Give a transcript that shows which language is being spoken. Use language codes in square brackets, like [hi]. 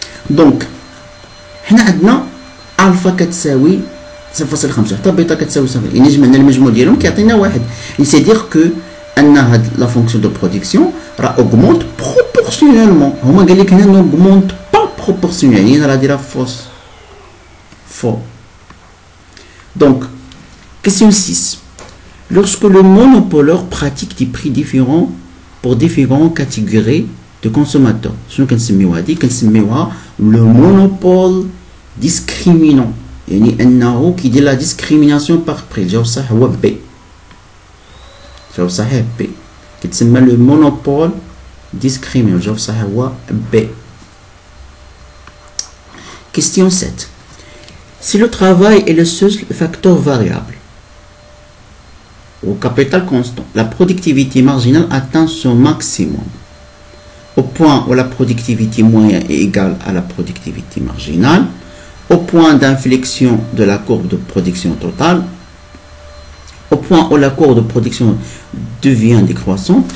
[ar] دونك حنا عندنا ألفا كتساوي 0.5 حتى بيتا كتساوي 0. يعني جمعنا المجموع ديالهم كيعطينا 1. سي دير كو أن هاد لا فونكسيون دو برودكسيون راه [fr] augmente proportionnellement. [ar] هما قال لك هنا [fr] n'augmente pas proportionnellement. [ar] يعني هنا راه دايره faux. [fr] Donc, question 6. Lorsque le monopoleur pratique des prix différents pour différentes catégories de consommateurs, [ar] شنو كنسميوها هادي؟ كنسميوها [fr] le monopole discriminant. [ar] يعني أنه كيدير لا discrimination par prix. الجواب الصحيح هو B. الجواب الصحيح B. كتسمى le monopole discriminant. الجواب الصحيح هو B. [fr] Question 7. Si le travail est le seul facteur variable au capital constant, la productivité marginale atteint son maximum au point où la productivité moyenne est égale à la productivité marginale, au point d'inflexion de la courbe de production totale, au point où la courbe de production devient décroissante.